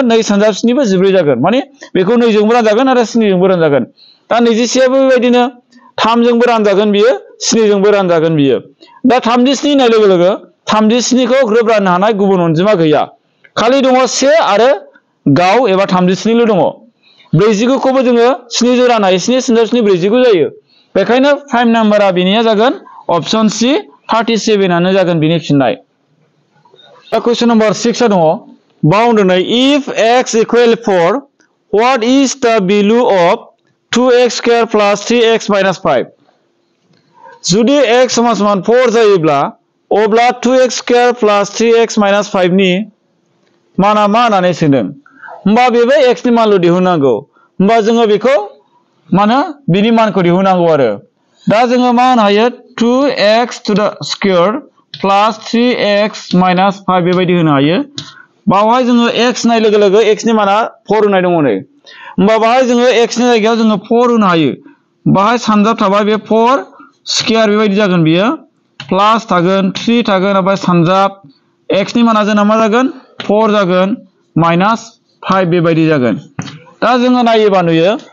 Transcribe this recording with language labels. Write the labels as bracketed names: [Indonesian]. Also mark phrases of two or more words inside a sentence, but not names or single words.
[Bodo] 2 सानजाब 7 बो 14 जागोन माने बेखौ 2 जोंबो रानजागोन आरो 7 जोंबो रानजागोन दा 26 आबो बेबायदिनो 3 जोंबो रानजागोन बियो 7 जोंबो रानजागोन बियो दा 37 होननाय लोगो लोगो 37 खौ ग्रोब राननो हानाय गुबुन अनजिमा गैया खालि दङ 1 आरो गाव एबा 37 ल' दङ 49 खौबो जोङो 7 जों राननो हायो 7 सानजाब 7 49 जायो बेखायनो [English] prime numbera [Bodo] बिनिया जागोन [English] option C [Bodo] 37 आनो जागोन बिनि फिननाय दा [English] question number [Bodo] 6 आ दङ बाउन्ड [English] if x equal 4 what is the value of 2x square plus 3x minus 5 [Bodo] जुदि x समान 4 जायोब्ला अब्ला 2x square [English] plus 3x minus 5 [Bodo] नि माना मा होननानै सोंदों होमबा बेबो x नि मानल' दिहुननांगौ होमबा जोङो बेखौ माने बिनि मानखौ दिहुननांगौ आरो दा जोङो मा होनो हायो [English] 2x to the square plus 3x minus 5 [Bodo] बेबायदि होनो हायो बावहाय जोङो x नाय लोगो लोगो x नि माना 4 होनाय दङ नै होमबा बाहाय जोङो x नि जायगायाव जोङो 4 होनो हायो बाहाय सानजाब थाबाय बे 4 स्क्वायर बेबायदि जागोन बियो प्लास थागोन 3 थागोन ओमफ्राय सानजाब x नि माना जोंना मा जागोन 4 जागोन माइनास 5 बेबायदि जागोन दा जोङो नायोबा नुयो